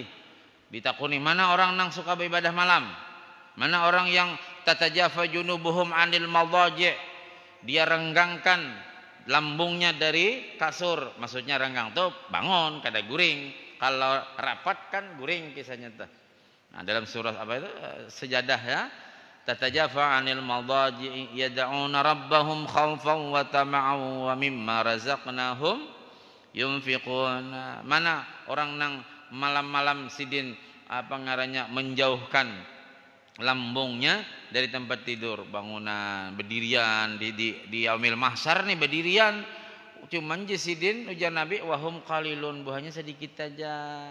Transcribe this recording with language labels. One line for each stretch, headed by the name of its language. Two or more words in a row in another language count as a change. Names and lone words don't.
Banjar: Ditakuni, mana orang nang suka beribadah malam? Mana orang yang
Arabic: تتجافى جنوبهم عن المضاجع'?
Indonesian: Dia renggangkan lambungnya dari kasur.
Banjar: Maksudnya renggang tuh bangun, kada guring. Kalau rapat kan guring kisahnya tuh. Nah, dalam surah apa itu? Sejadah ya.
Arabic: تتجافى عن المضاجع يدعون ربهم خوفا وطمعا ومما رزقناهم ينفقون.
Banjar: Mana orang nang malam-malam sidin apa ngarannya menjauhkan lambungnya dari tempat tidur, bangunan, berdirian di
Arabic: يوم المحشر
Banjar: nih berdirian. Cuman jesidin ujar Nabi
Arabic: وهم قليلون,
Banjar: buahnya sedikit aja.